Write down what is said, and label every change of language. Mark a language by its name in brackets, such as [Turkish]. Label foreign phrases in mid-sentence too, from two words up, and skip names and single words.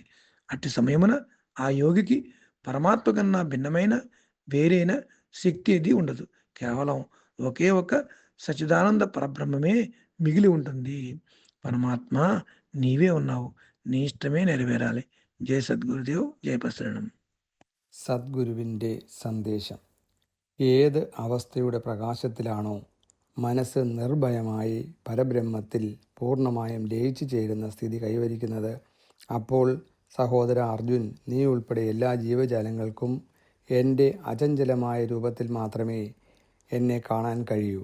[Telugu] అట్టి సమయమున ఆ యోగికి పరమాత్మ కన్నా భిన్నమైన వేరైన శక్తి ఏది ఉండదు. కేవలం ఒకే ఒక సచిదానంద పరబ్రహ్మమే మిగిలి ఉంటుంది. పరమాత్మ, నీవే ఉన్నావు, నీ ఇష్టమే నెరవేరాలి. [Malayalam] ജയ സദ്ഗുരുദേവ്, ജയ പ്രസരണം. സദ്ഗുരുവിൻ്റെ സന്ദേശം. ഏത് അവസ്ഥയുടെ പ്രകാശത്തിലാണോ മനസ്സ് നിർഭയമായി പരബ്രഹ്മത്തിൽ പൂർണ്ണമായും ലയിച്ചു ചേരുന്ന സ്ഥിതി കൈവരിക്കുന്നത്, അപ്പോൾ സഹോദര അർജുൻ, നീ ഉൾപ്പെടെ എല്ലാ ജീവജാലങ്ങൾക്കും എൻ്റെ അചഞ്ചലമായ രൂപത്തിൽ മാത്രമേ എന്നെ കാണാൻ കഴിയൂ.